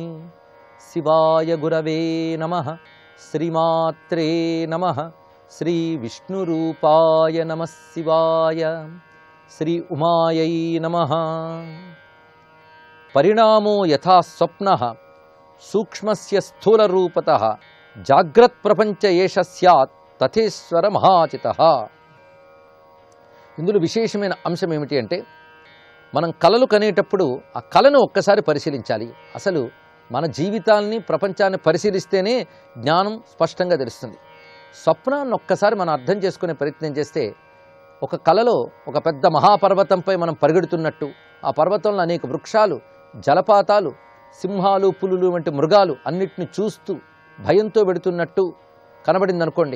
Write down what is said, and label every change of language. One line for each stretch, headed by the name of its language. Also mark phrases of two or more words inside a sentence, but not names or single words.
Sanskrit: शिवाय गुरवे नमः। श्रीमात्रे नमः। श्रीविष्णुरूपाय नमः शिवाय। श्री उमायै नमः। परिणामो यथा स्वप्नः सूक्ष्मस्य स्थूलरूपतः जाग्रत्प्रपञ्च एष स्यात् తథేశ్వర మహాచితః.
Telugu: ఇందులో విశేషమైన అంశం ఏమిటి అంటే, మనం కలలు కనేటప్పుడు ఆ కళను ఒక్కసారి పరిశీలించాలి. అసలు మన జీవితాల్ని ప్రపంచాన్ని పరిశీలిస్తేనే జ్ఞానం స్పష్టంగా తెలుస్తుంది. స్వప్నాన్ని ఒక్కసారి మనం అర్థం చేసుకునే ప్రయత్నం చేస్తే, ఒక కలలో ఒక పెద్ద మహాపర్వతంపై మనం పరిగెడుతున్నట్టు, ఆ పర్వతంలో అనేక వృక్షాలు, జలపాతాలు, సింహాలు, పులులు వంటి మృగాలు అన్నిటిని చూస్తూ భయంతో వెడుతున్నట్టు కనబడిందనుకోండి.